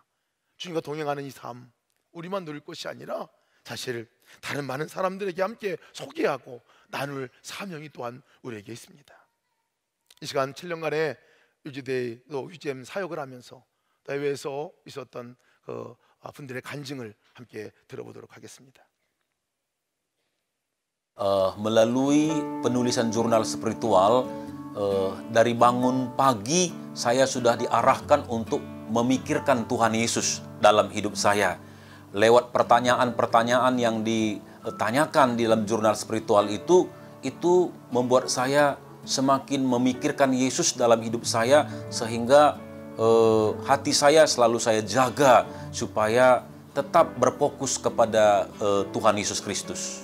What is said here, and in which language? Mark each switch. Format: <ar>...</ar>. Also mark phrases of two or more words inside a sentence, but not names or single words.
<ko>주님과 동행하는 이 삶, 우리만 누릴 것이 아니라 사실 다른 많은 사람들에게 함께 소개하고 나눌 사명이 또한 우리에게 있습니다. 이 시간 7년간의 유지데이 또 유잼 사역을 하면서 해외에서 있었던 그 분들의 간증을 함께 들어보도록 하겠습니다.</ko> <id>Melalui penulisan jurnal spiritual, dari bangun pagi saya sudah diarahkan untuk memikirkan Tuhan Yesus dalam hidup saya. Lewat pertanyaan-pertanyaan yang ditanyakan di dalam jurnal spiritual itu membuat saya semakin memikirkan Yesus dalam hidup saya, sehingga hati saya selalu saya jaga supaya tetap berfokus kepada Tuhan Yesus Kristus.</id>